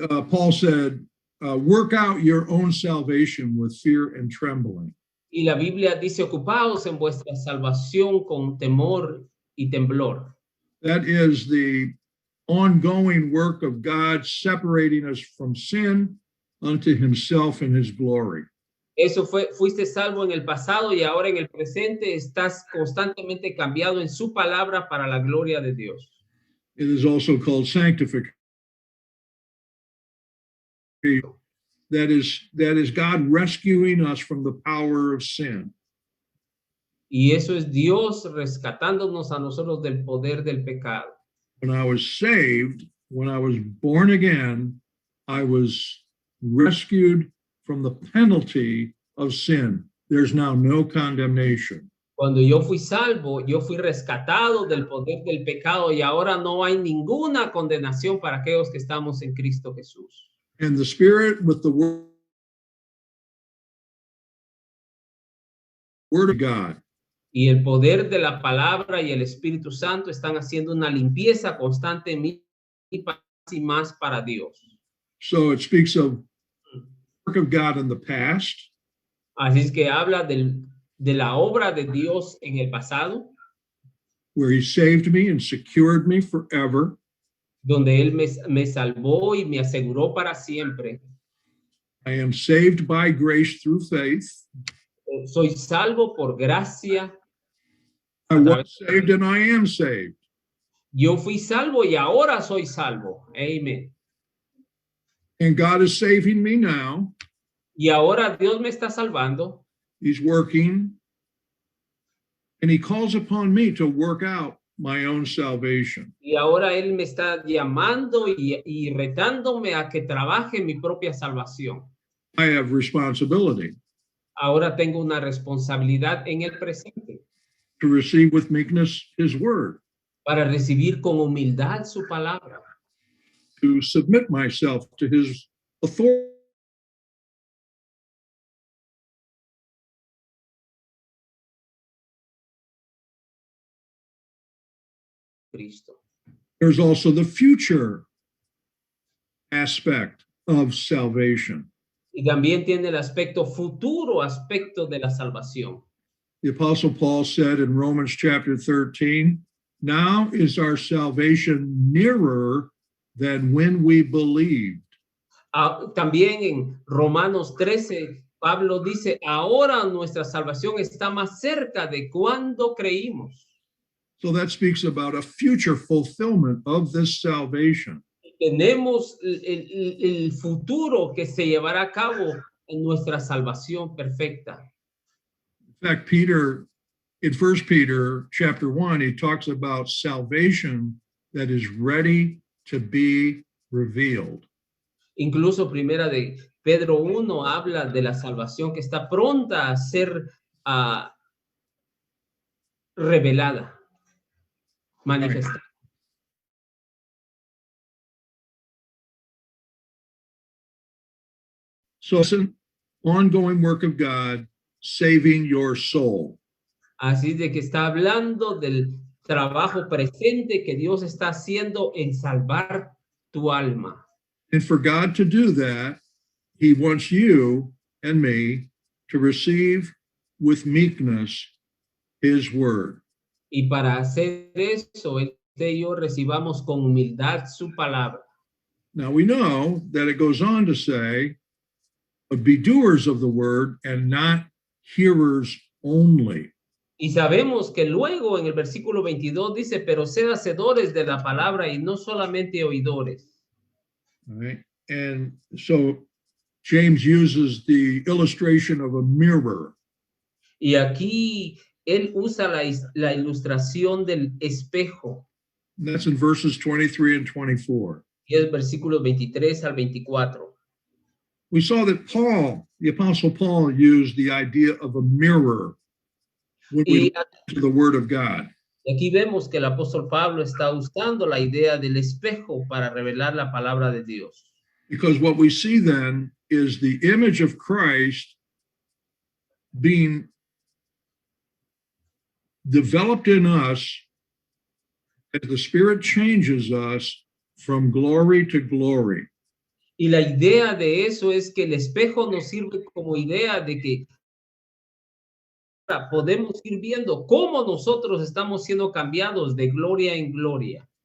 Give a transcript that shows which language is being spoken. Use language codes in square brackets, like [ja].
[en] Paul said, work out your own salvation with fear and trembling. [es] Y la Biblia dice, ocupaos en vuestra salvación con temor y temblor. [en] That is the ongoing work of God separating us from sin unto himself and his glory. [es] Eso fuiste salvo en el pasado y ahora en el presente estás constantemente cambiado en su palabra para la gloria de Dios. [en] It is also called sanctification. That is God rescuing us from the power of sin. [es] Y eso es Dios rescatándonos a nosotros del poder del pecado. [en] When I was saved, when I was born again, I was rescued from the penalty of sin. There's now no condemnation. [es] Cuando yo fui salvo, yo fui rescatado del poder del pecado y ahora no hay ninguna condenación para aquellos que estamos en Cristo Jesús. [en] And the Spirit with the Word of God [es] Y el poder de la palabra y el Espíritu Santo están haciendo una limpieza constante en mí y más para Dios. [en] So it speaks of the work of God in the past, [es] Así es que habla de la obra de Dios en el pasado, [en] where He saved me and secured me forever. [es] donde Él me salvó y me aseguró para siempre. [en] I am saved by grace through faith. [es] Soy salvo por gracia. [en] I was saved and I am saved. [es] Yo fui salvo y ahora soy salvo. [en] Amen. And God is saving me now. [es] Y ahora Dios me está salvando. [en] He's working. And He calls upon me to work out my own salvation. [es] Y ahora Él me está llamando y retándome a que trabaje mi propia salvación. [en] I have responsibility [es] Ahora tengo una responsabilidad en el presente [en] to receive with meekness His word, [es] para recibir con humildad su palabra, [en] to submit myself to His authority. [es] Cristo. [en] There's also the future aspect of salvation. [es] Y también tiene el aspecto futuro, aspecto de la salvación. [en] The Apostle Paul said in Romans chapter 13, now is our salvation nearer than when we believed. [es] También en Romanos 13, Pablo dice, ahora nuestra salvación está más cerca de cuando creímos. [en] So that speaks about a future fulfillment of this salvation. [es] Tenemos el futuro que se llevará a cabo en nuestra salvación perfecta. [en] In fact, Peter, in 1 Peter chapter 1, he talks about salvation that is ready to be revealed. [es] Incluso primera de Pedro 1 habla de la salvación que está pronta a ser revelada, manifestada. [en] So it's an ongoing work of God saving your soul. [es] Así de que está hablando del trabajo presente que Dios está haciendo en salvar tu alma. [en] And for God to do that, He wants you and me to receive with meekness His word. [es] Y para hacer eso, Él y yo recibamos con humildad su palabra. [en] Now we know that it goes on to say, but be doers of the word and not hearers only. [es] Y sabemos que luego en el versículo 22 dice, pero sed hacedores de la palabra y no solamente oidores. [en] All right. And so James uses the illustration of a mirror. [es] Y aquí él usa la ilustración del espejo. [en] And that's in verses 23 and 24. [es] Y es versículos 23 al 24. [en] We saw that Paul, the Apostle Paul, used the idea of a mirror when we look to the Word of God. [es] Y aquí vemos que el apóstol Pablo está usando la idea del espejo para revelar la palabra de Dios. [en] Because what we see then is the image of Christ being developed in us as the Spirit changes us from glory to glory. [es] Y la idea de eso es que el espejo nos sirve como idea de que podemos ir viendo cómo nosotros estamos siendo cambiados de gloria en gloria.